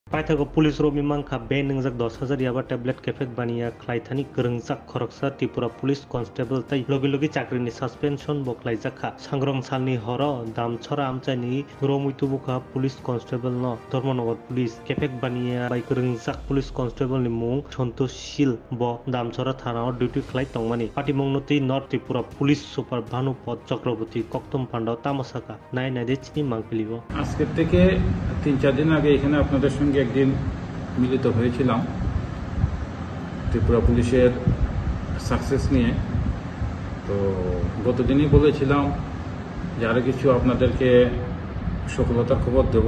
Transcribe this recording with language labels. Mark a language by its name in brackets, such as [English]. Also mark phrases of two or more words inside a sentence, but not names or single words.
[Kok Borok] Paithago police ro mimangkha be ningjak 10,000 yaba tablet kefek baniya khlaithani grongjak khoroksa Tripura [English] police constable [Kok Borok] tai logi chakrini suspension bo khlaijakha sangrong salni horo damchora amchani romuitubukha [English] police constable [Kok Borok] no Dharmanagar police kefek baniya bai grongjak police constable ni mung Santosh Sil bo damchora thana duty khlai tongmani patimongnuti North Tripura police super Bhanupad Chakraborty Koktom Pandao Tamosaka nai de chini mangpilibo [Bangla] আজকের থেকে 3-4 দিন আগে এখানে আপনাদের সঙ্গে একদিন মিলিত হয়েছিলাম ত্রিপুরা পুলিশের সাকসেস নিয়ে। তো গতদিনই বলেছিলাম যে আরো কিছু আপনাদেরকে সফলতার খবর দেব।